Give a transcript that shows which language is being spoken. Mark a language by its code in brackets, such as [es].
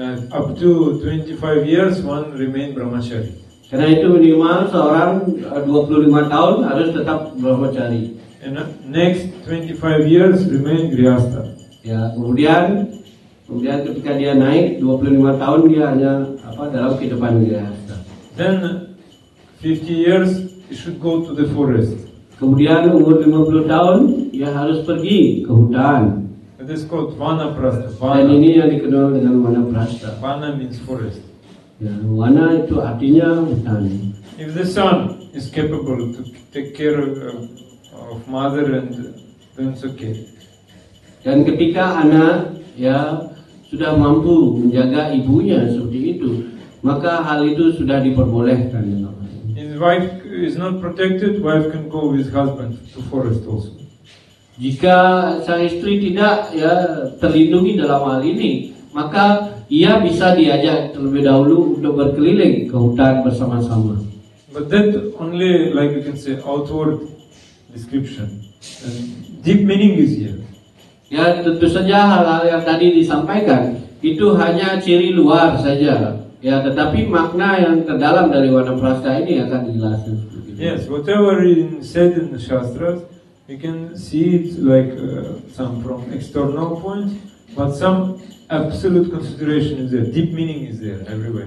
[en] Up to 25 years, one remain brahmachari. [id] Karena itu minimal seorang 25 tahun harus tetap brahmachari. [en] And next 25 years remain grihastha. [id] Ya, kemudian ketika dia naik 25 tahun dia hanya dalam kehidupan grihastha. [en] Then 50 years he should go to the forest. [id] Kemudian umur 50 tahun dia harus pergi ke hutan. [en] It is called vanaprastha. [id] Dan ini yang dikenal dengan vanaprastha. [en] Vana means forest. [id] Ya, wana itu artinya hutan. [en] If the son is capable to take care of mother, and then it's okay. [id] Dan ketika anak sudah mampu menjaga ibunya seperti itu, maka hal itu sudah diperbolehkan. [en] His wife is not protected, wife can go with husband to forest also. [id] Jika sang istri tidak terlindungi dalam hal ini, maka ia bisa diajak terlebih dahulu untuk berkeliling ke hutan bersama-sama. [en] But that only, like you can say, outward description. And deep meaning is here. [id] Ya, tentu saja hal-hal yang tadi disampaikan itu hanya ciri luar saja. Ya, tetapi makna yang terdalam dari vanaprastha ini akan dijelaskan. [en] Yes, whatever is said in the Shastras, you can see it like some from external point, but some absolute consideration is there, deep meaning is there everywhere.